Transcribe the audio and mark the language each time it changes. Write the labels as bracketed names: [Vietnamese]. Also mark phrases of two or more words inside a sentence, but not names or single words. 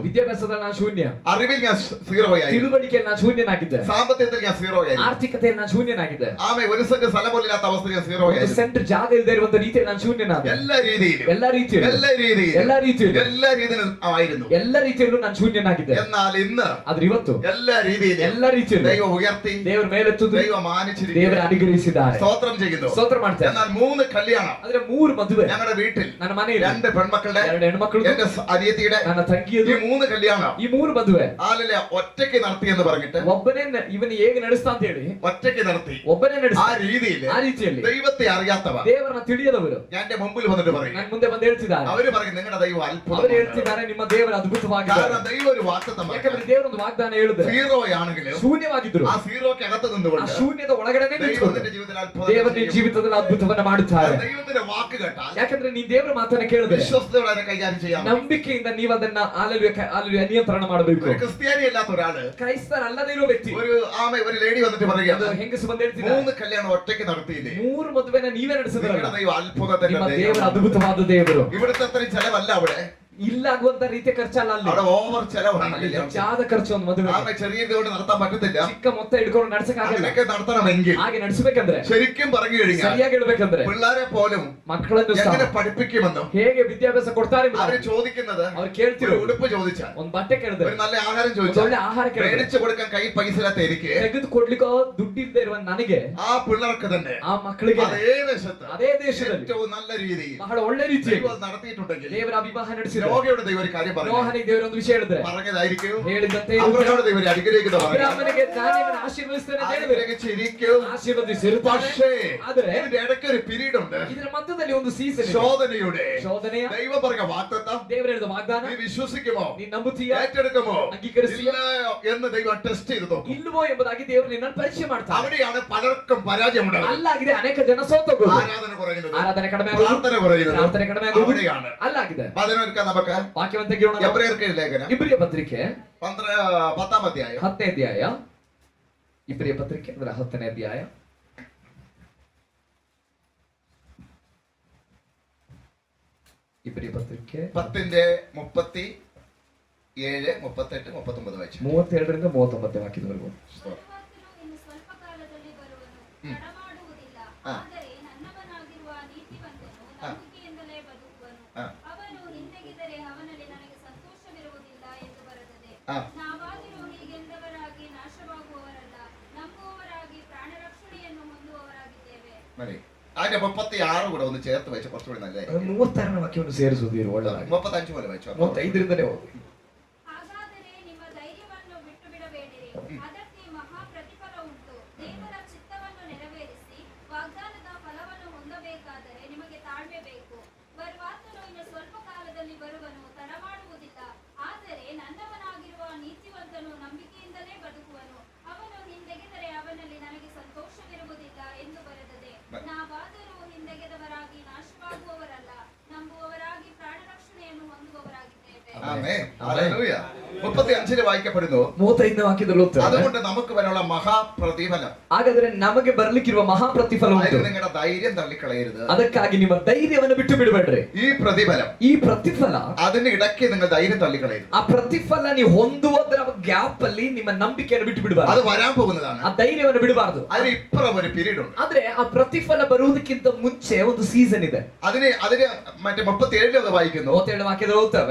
[Kannada] ವಿದ್ಯಾಭ್ಯಾಸದಲ್ಲಿ ನಾನು ಶೂನ್ಯ. [Malayalam] അറിവിൽ ഞാൻ സീറോ ആയിരുന്നു. [Kannada] ತಿಳುವಳಿಕೆಯಲ್ಲಿ ನಾನು ಶೂನ್ಯನಾಗಿದ್ದೆ. [Malayalam] സാമ്പത്തികത്തിൽ ഞാൻ സീറോ ആയിരുന്നു. [Kannada] ಆರ್ಥಿಕತೆಯಲ್ಲಿ ನಾನು ಶೂನ್ಯನಾಗಿದ್ದೆ. [Malayalam] ആമേ ഒരു സെന്റ് സ്ഥലം പോലില്ലാത്ത അവസ്ഥ ഞാൻ സീറോ [Kannada] ಒಂದು [Malayalam] ആയിരുന്നു. [Kannada] ಸೆಂಟ್ ಜಾಗ ಇಲ್ಲದೆ ಇರುವಂತ ರೀತಿಯಲ್ಲಿ ನಾನು ಶೂನ್ಯನಾದೆ. [Malayalam] എല്ലാ രീതിയിലും [Kannada] ಎಲ್ಲ ರೀತಿಯಲ್ಲೂ [Malayalam] ആയിരുന്നു. [Kannada] ಎಲ್ಲ ರೀತಿಯಲ್ಲೂ ನಾನು ಶೂನ್ಯನಾಗಿದ್ದೆ. [Malayalam] എന്നാൽ ഇന്ന് [Kannada] ಆದ್ರೆ ಇವತ್ತು [Malayalam] എല്ലാ രീതിയിലും [Kannada] ಎಲ್ಲ ರೀತಿಯಲ್ಲೂ [Malayalam] ദൈവം ഉയർത്തി, [Kannada] ದೇವರ ಮೇಲೆತ್ತುದು, [Malayalam] ദൈവം മാനിച്ചിരിക്കുന്നു, [Kannada] ದೇವರ ಅನುಗ್ರಹಿಸಿದ್ದಾರೆ. [Malayalam] സ്തോത്രം ചെയ്യുന്നു. [Kannada] ಸ್ತೋತ್ರ ಮಾಡ್ತೇನೆ. [Malayalam] എന്നാൽ 3 കല്യാണം [Kannada] ಆದ್ರೆ 3 ಮದುವೆ [Malayalam] ഞങ്ങളുടെ വീട്ടിൽ, [Kannada] ನನ್ನ ಮನೆಯಲ್ಲಿ [Malayalam] 2 പെൺമക്കളുടെ, [Kannada] 2 ಹೆಣ್ಮಕ್ಳು, [Malayalam] എന്റെ അനിയത്തിയുടെ, [Kannada] ನನ್ನ ತಂಗಿಯದು, [Malayalam] ഈ 3 കല്യാണം [Kannada] ಈ 3 ಮದುವೆ [Malayalam] ആളിലെ ഒറ്റയ്ക്ക് നടത്തി എന്ന് പറഞ്ഞിട്ട് [Kannada] ಒಬ್ಬನೇ ಇವನು ಹೇಗೆ ನಡೆಸ್ತಾ ಅಂತ ಹೇಳಿ [Malayalam] ഒറ്റയ്ക്ക് നടത്തി. [Kannada] ಒಬ್ಬನೇ [Malayalam] ആ [Kannada] ನಡೆಸ್ತಾ. [Malayalam] രീതിയിൽ [Kannada] ಆ ರೀತಿಯಲ್ಲಿ [Malayalam] ദൈവത്തെ അറിയാത്തവർ [Kannada] ದೇವರನ್ನ ತಿಳಿಯದವರು [Malayalam] ഞാൻ എന്റെ മുമ്പിൽ വന്നിട്ട് പറയും, [Kannada] ನನ್ನ ಮುಂದೆ ಬಂದು ಹೇಳ್ತಿದ್ದಾರೆ. [Malayalam] അവര് പറയും നിങ്ങളുടെ ദൈവം [Kannada] ಅವರು [Malayalam] അത്ഭുതമാണ്. [Kannada] ಹೇಳ್ತಿದ್ದಾರೆ, ನಿಮ್ಮ ದೇವರ ಅದ್ಭುತವಾಗಿದ್ದಾರೆ. [Malayalam] കാരണം ദൈവം ഒരു വാഗ്ദത്തം [Kannada] ಯಾಕಂದ್ರೆ ದೇವರೊಂದು ವಾಗ್ದಾನ ಹೇಳಿದ್ರೆ [Malayalam] സീറോ ആണെങ്കിലും [Kannada] ಶೂನ್ಯವಾಗಿದ್ರು [Malayalam] ആ സീറോക്ക് അകത്ത് [Kannada] ಆ [Malayalam] നിന്നുകൊണ്ട് [Kannada] ಶೂನ್ಯದ ಒಳಗಡೆನೆ [Malayalam] ദൈവത്തിന്റെ ജീവിതത്തിൽ അത്ഭുതം [Kannada] ದೇವರ [Malayalam] ചെയ്യും. [Kannada] ಜೀವಿತದಲ್ಲಿ ಅದ್ಭುತವನ್ನ ಮಾಡುತ್ತಾರೆ. [Malayalam] ദൈവത്തിന്റെ വാക്ക് കേട്ടാൽ [Kannada] ಯಾಕಂದ್ರೆ ನೀನ್ ದೇವರ ಮಾತನ್ನ ಕೇಳಿದ್ರೆ [Malayalam] വിശ്വസ്തയോടെ അതിനെ കൈകാര്യം ചെയ്യാം. [Kannada] ನಂಬಿಕೆಯಿಂದ ನೀವು ಅದನ್ನ ಆಲಲ್ಯ ನಿಯಂತ್ರಣ ಮಾಡಬೇಕು. [Malayalam] ഒരു ക്രിസ്ത്യാനി അല്ലാത്ത ഒരാള്, [Kannada] ಕ್ರೈಸ್ತರಲ್ಲದೇ ಇರೋ ವ್ಯಕ್ತಿ, [Malayalam] ഒരു ലേഡി വന്നിട്ട് പറയുക, [Kannada] ಅದು ಹೆಂಗಸು ಬಂದು ಹೇಳ್ತಿದ್ದಾರೆ, [Malayalam] 3 ಕಲ್ಯಾണം ഒറ്റയ്ക്ക് നടത്തിയില്ലേ, [Kannada] 3 ಮದುವೆನ ನೀವೇ ನಡೆಸಿದ್ರಲ್ಲ, [Malayalam] നിങ്ങളുടെ ദൈവം അത്ഭുതത്തിന്റെ [Kannada] ನಿಮ್ಮ ದೇವರ [Malayalam] ദൈവമാണ്. [Kannada] ಅದ್ಭುತವಾದ ದೇವರು. [Malayalam] ഇവിടുത്തെ അത്രയും ചെലവല്ല അവിടെ, [Kannada] ಇಲ್ಲ ಆಗುವಂತ ರೀತಿಯ ಖರ್ಚಲ್ಲ ಅಲ್ಲಿ. [Malayalam] അവിടെ ഓവർ ചെലവാണ്. [Kannada] ಜಾದ ಖರ್ಚು ಒಂದು ಮದುವೆ [Malayalam] ആമേ ചെറിയ ഇതുകൊണ്ട് നടത്താൻ പറ്റത്തില്ല. [Kannada] ಚಿಕ್ಕ ಮೊತ್ತ ಹಿಡ್ಕೊಂಡು ನಡ್ಸಕ್ಕಾಗಲ್ಲ. [Malayalam] അതിനൊക്കെ നടത്തണമെങ്കിൽ [Kannada] ಹಾಗೆ ನಡೆಸಬೇಕಂದ್ರೆ [Malayalam] ശരിക്കും പറഞ്ഞു കഴിഞ്ഞാൽ [Kannada] ಸರಿಯಾಗಿ ಹೇಳ್ಬೇಕಂದ್ರೆ [Malayalam] പിള്ളേരെ പോലും [Kannada] ಮಕ್ಕಳನ್ನು ಸಹ [Malayalam] എങ്ങനെ പഠിപ്പിക്കുമെന്നോ [Kannada] ಹೇಗೆ ವಿದ್ಯಾಭ್ಯಾಸ ಕೊಡ್ತಾರೆ [Malayalam] അവര് ചോദിക്കുന്നത്, [Kannada] ಅವ್ರು ಕೇಳ್ತಿರೋ [Malayalam] ഒരു ഉടുപ്പ് ചോദിച്ചാൽ, [Kannada] ಒಂದ್ ಬಟ್ಟೆ ಕೇಳಿದ್ರೆ, [Malayalam] ഒരു നല്ല ആഹാരം [Kannada] ಒಂದ್ [Malayalam] ചോദിച്ചാൽ, [Kannada] ಒಳ್ಳೆ ಆಹಾರ ಕೇಳಿದ್ರೆ, [Malayalam] മേടിച്ചു കൊടുക്കാൻ കൈ പൈസ ഇല്ലാത്ത എനിക്ക് [Kannada] ತೆಗೆದು ಕೊಡ್ಲಿಕ್ಕೋ ದುಡ್ಡಿಲ್ಲದೆ ಇರುವ ನನಗೆ, [Malayalam] ആ പിള്ളേർക്ക് തന്നെ [Kannada] ಆ ಮಕ್ಕಳಿಗೆ [Malayalam] അതേ ദേശത്ത് [Kannada] ಅದೇ ದೇಶದಲ್ಲಿ [Malayalam] ഏറ്റവും നല്ല രീതിയിൽ [Kannada] ಬಹಳ ಒಳ್ಳೆ ರೀತಿಯಲ್ಲಿ [Malayalam] ദൈവം നടത്തിയിട്ടുണ്ടെങ്കിൽ [Kannada] ದೇವರ ವಿವಾಹ ನಡೆಸಿರೋ [Malayalam] രോഗിയുടെ ദൈവം ഒരു കാര്യം പറഞ്ഞു [Kannada] ನೋಹನಿಗೆ ದೇವರ ಒಂದು ವಿಷಯ ಹೇಳಿದ್ರೆ [Malayalam] പറഞ്ഞതായിരിക്കും. [Kannada] ಹೇಳಿದಂತೆ [Malayalam] അബ്രഹാമിന്റെ ദൈവം ഒരു അനുഗ്രഹിക്കുന്ന പറഞ്ഞു. [Kannada] ಅಬ್ರಹಾಮನಿಗೆ ನಾನು ಇವನ್ನ ಆಶೀರ್ವದಿಸ್ತೇನೆ ಅಂತ ಹೇಳಿದ್ರೆ [Malayalam] അനുഗ്രഹിച്ചിരിക്കും. [Kannada] ಆಶೀರ್ವದಿಸಿರುತ್ತಾನೆ. [Malayalam] പക്ഷേ [Kannada] ಆದ್ರೆ [Malayalam] ഇതിന്റെ ഇടയ്ക്ക് ഒരു പീരീഡ് ഉണ്ട്, [Kannada] ಇದರ ಮಧ್ಯದಲ್ಲಿ ಒಂದು ಸೀಸನ್ [Malayalam] ശോധനയുടെ. [Kannada] ಶೋಧನೆಯ [Malayalam] ദൈവം പറഞ്ഞ വാഗ്ദത്തം [Kannada] ದೇವರ ಹೇಳಿದ ವಾಗ್ದಾನ [Malayalam] നീ വിശ്വസിക്കുമോ, [Kannada] ನೀನ್ ನಂಬುತ್ತೀಯ, [Malayalam] ഏറ്റെടുക്കുമോ, [Kannada] ಅಂಗೀಕರಿಸ್ತೀಯ, [Malayalam] ഇല്ല എന്ന് ദൈവം ടെസ്റ്റ് ചെയ്ത് നോക്കും. [Kannada] ಇಲ್ಲವೋ ಎಂಬುದಾಗಿ ದೇವರು ನಿನ್ನನ್ನು ಪರೀಕ್ಷೆ ಮಾಡ್ತಾನೆ. [Malayalam] അവിടെയാണ് പലർക്കും പരാജയമുണ്ടാകുന്നത്. [Kannada] ಅಲ್ಲಾಗಿದೆ ಅನೇಕ ಜನ ಸೋತೋಗೋದು, [Malayalam] ആരാധന കുറയുന്നത്, [Kannada] ಆರಾಧನೆ ಕಡಿಮೆ ಆಗೋದು, [Malayalam] പ്രാർത്ഥന കുറയുന്നത് [Kannada] ಪ್ರಾರ್ಥನೆ ಕಡಿಮೆ ಆಗೋದು [Malayalam] അവിടെയാണ്. [Kannada] ಅಲ್ಲಾಗಿದೆ. [Malayalam] അതിനൊക്കെ നമുക്ക് [Kannada] ವಾಕ್ಯವಂತ ಕೇಳೋಣ. [Malayalam] എബ്രായർക്ക് ലേഖനം [Kannada] ಇಬ್ರಿಯ ಪತ್ರಿಕೆ [Malayalam] 10ാം അധ്യായം [Kannada] 10ನೇ ಅಧ್ಯಾಯ. ಇಬ್ರಿಯ ಪತ್ರಿಕೆ ಅದರ 10ನೇ ಅಧ್ಯಾಯ. ಇಬ್ರಿಯ ಪತ್ರಿಕೆ [Malayalam] 10ന്റെ 37, 38, 39 വായിച്ചു. [Kannada] 37ರಿಂದ 39 ವಾಕ್ಯದವರೆಗೂ. ಇನ್ನು ಸ್ವಲ್ಪ ಕಾಲದಲ್ಲಿ ಬರುವನು, ತಡಮಾಡುವುದಿಲ್ಲ. ಆ. ಆದರೆ ನನ್ನವನಾಗಿರುವ ನೀತಿವಂತನು ನಂಬಿಕೆಯಿಂದಲೇ ಬದುಕುವನು. ಆ. ಅವನು ಹಿಂದೆಗೆದರೆ ಅವನಲ್ಲಿ ನನಗೆ ಸಂತೋಷವಿರುವುದಿಲ್ಲ ಎಂದು ಬರೆದಿದೆ. ಆ. ನಾವಾದರೂ ಹೀಗೆಂದವರಾಗಿ ನಾಶವಾಗುವವರಲ್ಲ, ನಂಬುವವರಾಗಿ ಪ್ರಾಣ ರಕ್ಷಣೆಯನ್ನು ಹೊಂದುವವರಾಗಿದ್ದೇವೆ. [Malayalam] മതി. അതിന്റെ 36 കൂടെ ഒന്ന് ചേർത്ത് വെച്ച് കുറച്ചുകൂടി നല്ലതായിരിക്കും. [Kannada] 36ನೇ ವಾಕ್ಯವನ್ನು ಸೇರಿಸುವುದು ಒಳ್ಳೆಯದಾಗಿ. [Malayalam] 35 പോലെ വെച്ചു. [Kannada] 35ರಿಂದಲೇ ಹೋಗಿ. ಹಾಗಾದರೆ ನಿಮ್ಮ ಧೈರ್ಯವನ್ನು ಬಿಟ್ಟು ಬಿಡಬೇಡಿರಿ, ಅದಕ್ಕೆ ಮಹಾ ಪ್ರತಿಫಲ ಉಂಟು. ದೇವರ ಚಿತ್ತವನ್ನು ನೆರವೇರಿಸಿ ವಾಗ್ದಾನದ ಫಲವನ್ನು ಹೊಂದಬೇಕಾದರೆ ನಿಮಗೆ ತಾಳ್ಮೆ ಬೇಕು. ಬರುವಾತನು ಇನ್ನು ಸ್ವಲ್ಪ ಕಾಲದಲ್ಲಿ ಬರುವನು, ತಡಮಾಡುವುದಿಲ್ಲ. ಆದರೆ ನನ್ನವನಾಗಿರುವ ನೀತಿವಂತನು ನಂಬಿಕೆಯಿಂದಲೇ ಬದುಕುವನು. ಅವನು ಹಿಂದೆಗೆದರೆ ಅವನಲ್ಲಿ ನನಗೆ ಸಂತೋಷವಿರುವುದಿಲ್ಲ ಎಂದು ಬರೆದಿದೆ. ನಾವಾದರೂ ಹಿಂದೆಗೆದವರಾಗಿ ನಾಶವಾಗುವವರಲ್ಲ, ನಂಬುವವರಾಗಿ ಪ್ರಾಣ ರಕ್ಷಣೆಯನ್ನು ಹೊಂದುವವರಾಗಿದ್ದೇವೆ. [Malayalam] ആമേൻ. ഹല്ലേലൂയ. 35 വായിക്കപ്പെടുന്നു. [Kannada] 35ನೇ ವಾಕ್ಯದಲ್ಲಿ ಓದ್ತಾರೆ, [Malayalam] അതുകൊണ്ട് നമുക്ക് വരാനുള്ള മഹാപ്രതിഫലം, [Kannada] ಹಾಗಾದ್ರೆ ನಮಗೆ ಬರ್ಲಿಕ್ಕಿರುವ ಮಹಾಪ್ರತಿಫಲ ಉಂಟು, [Malayalam] അതിന് നിങ്ങളുടെ ധൈര്യം തള്ളിക്കളയരുത്. [Kannada] ಅದಕ್ಕಾಗಿ ನಿಮ್ಮ ಧೈರ್ಯವನ್ನು ಬಿಟ್ಟು ಬಿಡಬೇಡ್ರಿ. [Malayalam] ഈ പ്രതിഫലം, [Kannada] ಈ ಪ್ರತಿಫಲ, [Malayalam] അതിന് ഇടയ്ക്ക് നിങ്ങൾ ധൈര്യം തള്ളിക്കളയരുത്. [Kannada] ಆ ಪ್ರತಿಫಲ ನೀವು ಹೊಂದುವುದರ ಗ್ಯಾಪ್ ಅಲ್ಲಿ ನಿಮ್ಮ ನಂಬಿಕೆಯನ್ನು ಬಿಟ್ಟು ಬಿಡಬಾರದು, [Malayalam] അത് വരാൻ പോകുന്നതാണ്. [Kannada] ಆ ಧೈರ್ಯವನ್ನು ಬಿಡಬಾರದು. [Malayalam] അതിന് ഇപ്പുറം ഒരു പീരീഡ് ഉണ്ട്. [Kannada] ಆದ್ರೆ ಆ ಪ್ರತಿಫಲ ಬರುವುದಕ್ಕಿಂತ ಮುಂಚೆ ಒಂದು ಸೀಸನ್ ಇದೆ. [Malayalam] അതിന് മറ്റേ 37 വായിക്കുന്നു, [Kannada] 37 ವಾಕ್ಯದಲ್ಲಿ ಓದ್ತೇವೆ,